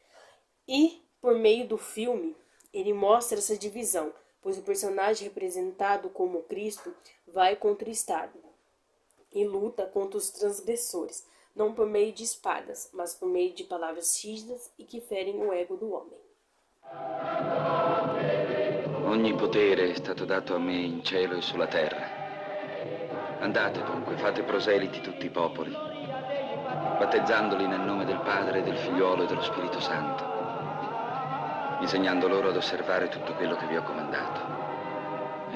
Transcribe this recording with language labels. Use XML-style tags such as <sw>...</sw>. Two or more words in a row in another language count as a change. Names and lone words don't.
<pt>E, por meio do filme, ele mostra essa divisão, pois o personagem representado como Cristo vai contra o Estado e luta contra os transgressores, não por meio de espadas, mas por meio de palavras rígidas e que ferem o ego do homem.</pt> <it>Ogni potere è stato dato a me in cielo e sulla terra. Andate dunque, fate proseliti tutti i popoli, battezzandoli nel nome del Padre, del Figliolo e dello Spirito Santo, insegnando loro ad osservare tutto quello che vi ho comandato.</it>